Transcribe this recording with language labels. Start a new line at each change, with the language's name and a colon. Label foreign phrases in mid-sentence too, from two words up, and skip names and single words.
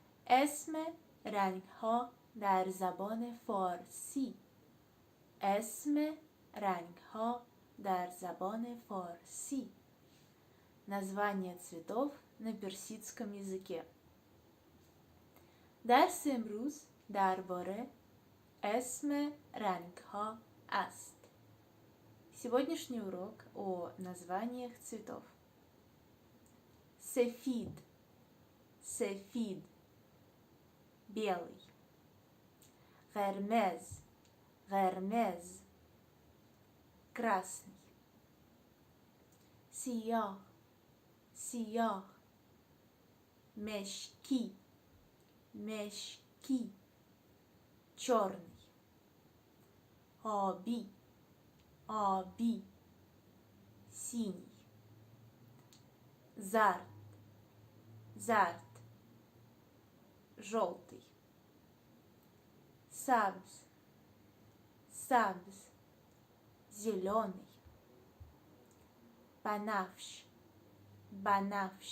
Persian: اسم رنگ‌ها در زبان فارسی. اسم رنگ‌ها در زبان فارسی.
Russian: Название цветов на персидском языке.
Persian: درس امروز درباره اسم رنگ‌ها است.
Russian: Сегодняшний урок о названиях цветов.
Persian: Сефид. Сефид.
Russian: Белый. Гермез.
Persian: Гермез. Красный. Сиях. Сиях. Мешки. Мешки.
Russian: Черный. Аби.
Persian: Аби. Синий. Зарт. Зарт.
Russian: Желтый. Сабз.
Persian: Сабз. Зеленый. Банафш. Банафш.